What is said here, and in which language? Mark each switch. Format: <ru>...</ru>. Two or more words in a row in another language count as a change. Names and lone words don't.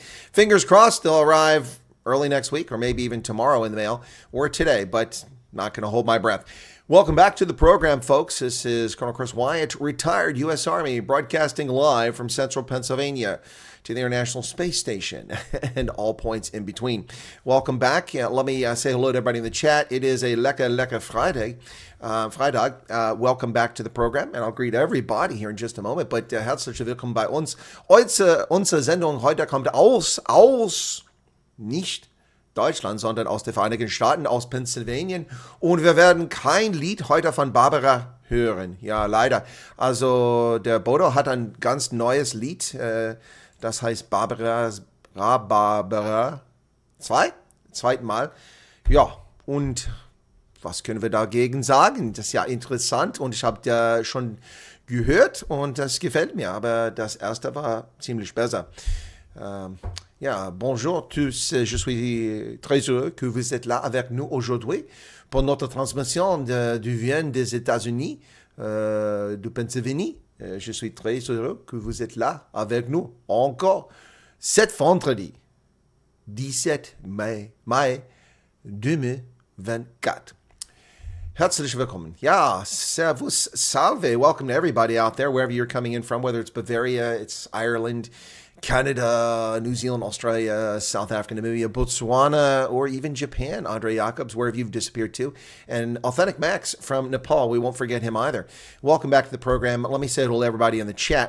<en>Fingers crossed they'll arrive early next week or maybe even tomorrow in the mail or today, but not going to hold my breath. Welcome back to the program, folks. This is Colonel Chris Wyatt, retired U.S. Army, broadcasting live from central Pennsylvania to the International Space Station and all points in between. Welcome back. Let me say hello to everybody in the chat. It is a lecker Friday. Freitag. Welcome back to the program, and I'll greet everybody here in just a moment.</en> <de>But herzlich willkommen bei uns. Unsere Sendung heute kommt aus nicht Deutschland, sondern aus den Vereinigten Staaten, aus Pennsylvania. Und wir werden kein Lied heute von Barbara hören. Ja, leider. Also der Bodo hat ein ganz neues Lied. Das heißt Barbara. Zweiten Mal. Ja, und was können wir dagegen sagen? Das ist ja interessant und ich habe ja schon gehört und das gefällt mir, aber das erste war ziemlich besser. Ja,</de> <fr>bonjour tous, je suis très heureux que vous êtes là avec nous aujourd'hui pour notre transmission du Vienne des États-Unis, de Pennsylvanie. Je suis très heureux que vous êtes là avec nous encore cet vendredi 17 Mai 2024. Herzlich willkommen. Yeah, servus, salve.</fr> <en>Welcome to everybody out there, wherever you're coming in from, whether it's Bavaria, it's Ireland, Canada, New Zealand, Australia, South Africa, Namibia, Botswana, or even Japan. Andre Jacobs, wherever you've disappeared to. And Authentic Max from Nepal. We won't forget him either. Welcome back to the program. Let me say hello to everybody in the chat.</en>